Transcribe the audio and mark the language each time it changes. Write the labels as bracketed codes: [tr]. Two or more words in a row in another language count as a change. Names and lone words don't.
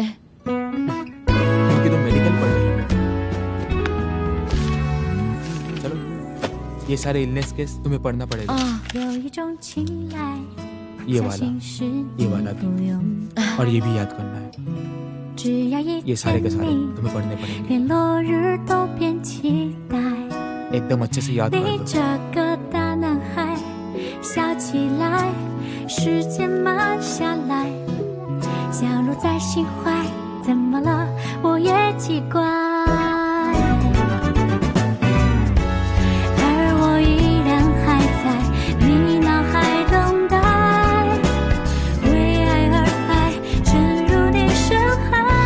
[hi] क्योंकि तुम मेडिकल पढ़ रही हो। चलो, ये सारे [en] illness case [hi] तुम्हें पढ़ना पड़ेगा। [zh] 有一种青睐 [hi] ये वाला भी, और ये भी याद करना है। [zh] 只要一 [hi] ये सारे के [zh] 见 [hi] सारे [zh] 你 [hi] तुम्हें पढ़ने पड़ेंगे। [zh] 连落日都变期待 [hi] एकदम अच्छे से याद कर [zh] 你 [hi] लो। [zh] 这个大男孩笑起来时间慢下来笑落在心怀怎么了我也奇怪而我依然还在你脑海等待为爱而爱沉入你深海